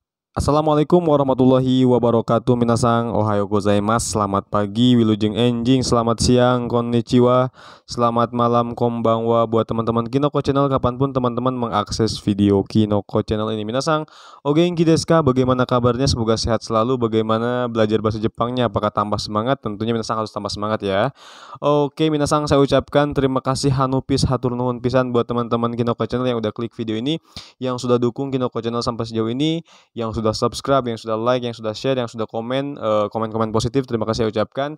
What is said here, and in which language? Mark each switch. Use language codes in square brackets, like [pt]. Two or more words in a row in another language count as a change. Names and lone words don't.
[ar] السلام عليكم ورحمة الله وبركاته. [ja] 皆さんおはようございます. [id] Selamat pagi [su] wilujeng enjing, [id] selamat siang konnichiwa, selamat malam konbanwa buat teman-teman Kinoko Channel kapanpun teman-teman mengakses video Kinoko Channel ini. [ja] 皆さんお元気ですか? [id] Bagaimana kabarnya? Semoga sehat selalu. Bagaimana belajar bahasa Jepangnya? Apakah tambah semangat? Tentunya minasang harus tambah semangat ya. Oke, minasang saya ucapkan terima kasih hanupis [su] hatur nuhun pisan [id] buat teman-teman Kinoko Channel yang udah klik video ini, yang sudah dukung Kinoko Channel sampai sejauh ini, yang sudah subscribe, yang sudah like, yang sudah share, yang sudah komen, komen-komen positif. Terima kasih saya ucapkan.